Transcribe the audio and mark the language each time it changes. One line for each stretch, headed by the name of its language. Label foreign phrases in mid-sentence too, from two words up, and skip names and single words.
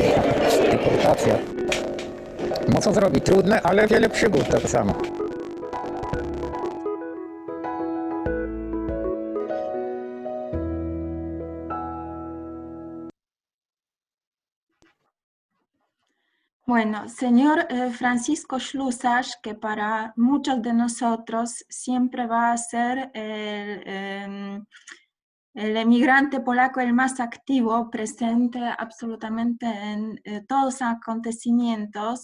Polish: Deportacja. No co zrobić? Trudne, ale wiele przygód tak samo.
Spanish: Bueno, señor Francisco Ślusarz, que para muchos de nosotros siempre va a ser el emigrante polaco el más activo, presente absolutamente en todos los acontecimientos.